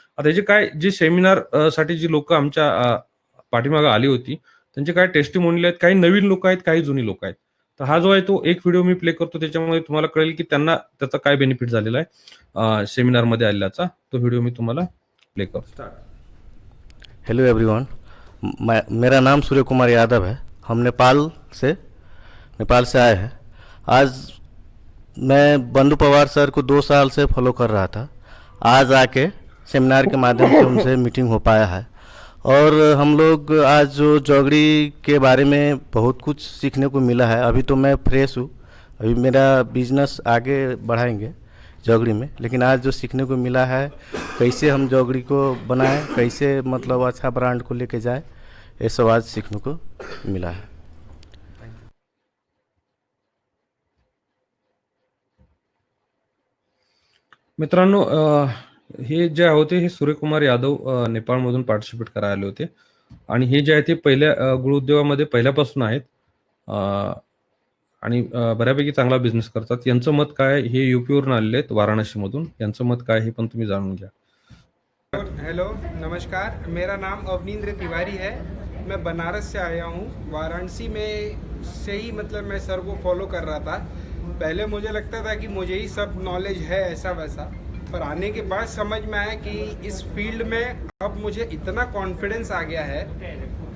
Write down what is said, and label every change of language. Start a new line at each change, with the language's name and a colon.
Marathi: आता याचे काय जे सेमिनार साठी जी लोक आमच्या पाठीमागे आली होती त्यांचे काय टेस्टिमोनियल आहेत, काही नवीन लोक आहेत, काही जुनी लोक आहेत. तर हा जो आहे तो एक व्हिडिओ मी प्ले करतो, त्याच्यामुळे तुम्हाला कळेल की त्यांना त्याचा काय बेनिफिट झालेला आहे सेमिनार मध्ये आलेल्याचा. तो व्हिडिओ मी तुम्हाला प्ले करतो.
English: hello everyone,
Hindi: मेरा नाम सूर्य कुमार यादव है। हम नेपाल से आए हैं। आज मैं बंधु पवार सर को 2 साल से फॉलो कर रहा था। आज आके सेमिनार के माध्यम से उनसे मीटिंग हो पाया है और हम लोग आज जो जोगड़ी के बारे में बहुत कुछ सीखने को मिला है। अभी तो मैं फ्रेश हूँ, अभी मेरा बिजनेस आगे बढ़ाएंगे जोगड़ी में, लेकिन आज जो सीखने को मिला है कैसे हम जोगड़ी को बनाएं, कैसे मतलब अच्छा ब्रांड को लेके जाए, ये सब आज सीखने को मिला है।
Marathi: मित्रांनो, हे जे होते हे सूर्यकुमार यादव नेपाळमधून पार्टिसिपेट करायला आले होते आणि हे जे आहे ते पहिल्या गुळ उद्योगामध्ये पहिल्यापासून आहेत आणि बऱ्यापैकी चांगला बिझनेस करतात. यांचं मत काय हे यूपीवरून आलेले आहेत, वाराणसीमधून. यांचं मत काय हे पण तुम्ही जाणून घ्या.
Hindi: हेलो, नमस्कार। मेरा नाम अवनींद्र तिवारी है। मैं बनारस से आया हूँ। वाराणसी में से ही मतलब मैं सर को फॉलो कर रहा था। पहले मुझे लगता था कि मुझे ही सब नॉलेज है ऐसा वैसा, पर आने के बाद समझ में आया कि इस फील्ड में अब मुझे इतना कॉन्फिडेंस आ गया है।